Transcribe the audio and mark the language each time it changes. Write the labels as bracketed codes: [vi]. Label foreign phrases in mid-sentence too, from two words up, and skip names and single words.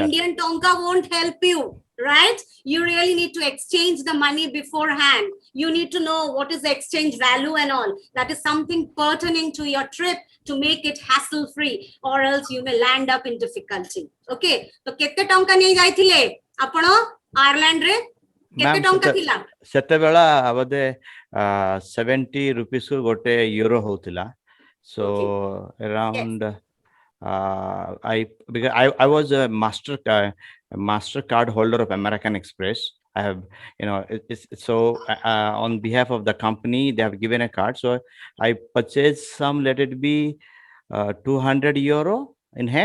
[en] Indian tonka won't help you, right? You really need to exchange the money beforehand. You need to know what is the exchange value and all. That is something pertaining to your trip to make it hassle free, or else you may land up in difficulty. Okay, so [or] କେତେ ଟଙ୍କା ନେଇ ଯାଇଥିଲେ ଆପଣ Ireland ରେ କେତେ Ma'am, ଟଙ୍କା ଥିଲା? ସେତେବେଳେ ବୋଧେ 70 rupees କୁ ଗୋଟେ euro ହଉଥିଲା. [en] So around because I was a Mastercard holder of American Express. I have, so on behalf of the company, they have given a card. So I purchased some, let it be 200 euro in hand.